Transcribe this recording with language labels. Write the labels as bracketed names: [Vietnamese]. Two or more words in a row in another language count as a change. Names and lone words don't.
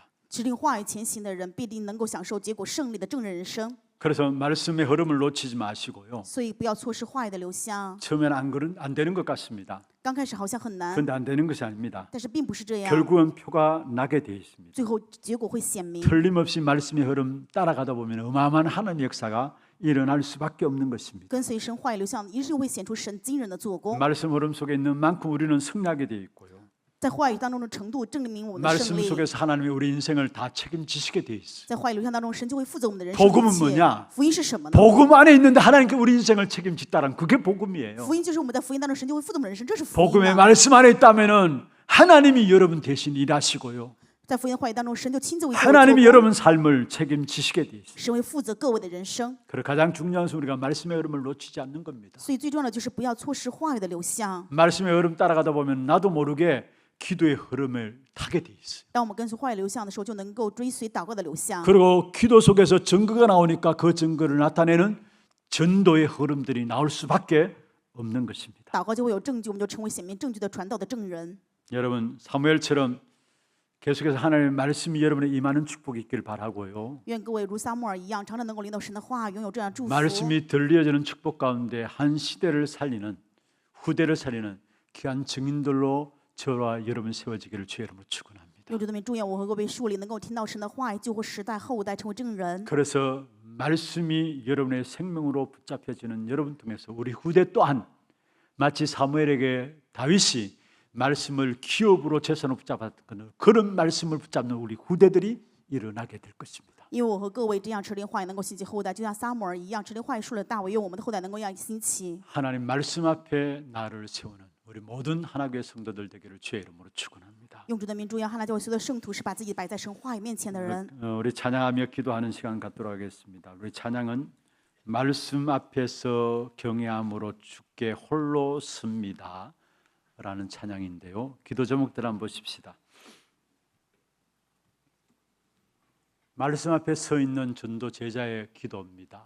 [Chinese] 指定话语前行的人，必定能够享受结果胜利的正人人生。 [Korean] 그래서 말씀의 흐름을 놓치지 마시고요. [Chinese] 所以不要错失话语的流向。 [Korean] 처음엔 안 되는 것 같습니다. [Chinese] 刚开始好像很难， [Korean] 그런데 안 되는 것이 아닙니다. [Chinese] 但是并不是这样， [Korean] 결국은 표가 나게 되어 있습니다. [Chinese] 最后结果会显明。 [Korean] 틀림없이 말씀의 흐름 따라가다 보면 어마어마한 하나님의 역사가 일어날 수밖에 없는 것입니다. [Chinese] 跟随神话语流向，一定会显出神惊人的做工。 [Korean] 말씀 흐름 속에 있는 만큼 우리는 승리하게 되어 있고요. [Chinese] 在话语当中的程度，证明我们的胜 [Korean] 말씀 [Chinese] 利。 [Korean] 속에서 하나님이 우리 인생을 다 책임지시게 되어 있어요. [Chinese] 在话语流向当中，神就会负责我们的人生 [Korean] 복음은 [Chinese] 一切。 [Korean] 뭐냐? [Chinese] 福音是什么呢？ [Korean] 복음 안에 있는데 하나님께 우리 인생을 책임지다란 그게 복음이에요. [Chinese] 福音就是我们在福音当中，神就会负责我们的人生，这是福音 [Korean] 복음의 [Chinese] 嘛。 [Korean] 말씀 안에 있다면은 하나님이 여러분 대신 일하시고요. [Chinese] 在福音的话语当中，神就亲自为各位做 [Korean] 하나님이 [Chinese] 工， [Korean] 여러분 삶을 책임지시게 되어 있어요. [Chinese] 神会负责各位的人生。 [Korean] 그래 가장 중요한 것은 우리가 말씀의 흐름을 놓치지 않는 겁니다. [Chinese] 所以最重要的就是不要错失话语的流向。 [Korean] 말씀의 흐름 따라가다 보면 나도 모르게 기도의 흐름을 타게 돼 있어요. [Chinese] 当我们跟随话语流向的时候，就能够追随祷告的流向。 [Korean] 그리고 기도 속에서 증거가 나오니까 그 증거를 나타내는 전도의 흐름들이 나올 수밖에 없는 것입니다. [Chinese] 祷告就会有证据，我们就成为显明证据的传道的证人。 [Korean] 여러분 사무엘처럼 계속해서 하나님의 말씀이 여러분의 임하는 축복이 있길 바라고요. [Chinese] 愿各位如撒母耳一样，常常能够领导神的话，拥有这样祝福。 [Korean] 말씀이 들려지는 축복 가운데 한 시대를 살리는 후대를 살리는 귀한 증인들로 저와 여러분 세워지기를 주의 이름으로 축원합니다. [Chinese] 用主的名祝愿我和各位树林能够听到神的话语，救活时代后代，成为证人。 [Korean] 그래서 말씀이 여러분의 생명으로 붙잡혀지는 여러분 통해서 우리 후대 또한 마치 사무엘에게 다윗이 말씀을 기업으로 재산으로 붙잡았던 그런 말씀을 붙잡는 우리 후대들이 일어나게 될 것입니다. [Chinese] 因为我和各位这样持灵话语能够兴起后代，就像撒母耳一样，持灵话语树的大卫，愿我们的后代能够一样兴起。 [Korean] 하나님 말씀 앞에 나를 세우는 우리 모든 하나교회 성도들 되기를 주의 이름으로 축원합니다. [Chinese] 用主的名祝愿汉娜教会所有的圣徒是把自己摆在神话语面前的人。 [Korean] 우리 찬양하며 기도하는 시간 갖도록 하겠습니다. 우리 찬양은 말씀 앞에서 경외함으로 주께 홀로 섭니다 라는 찬양인데요. 기도 제목들 한번 보십시다. 말씀 앞에 서 있는 전도 제자의 기도입니다.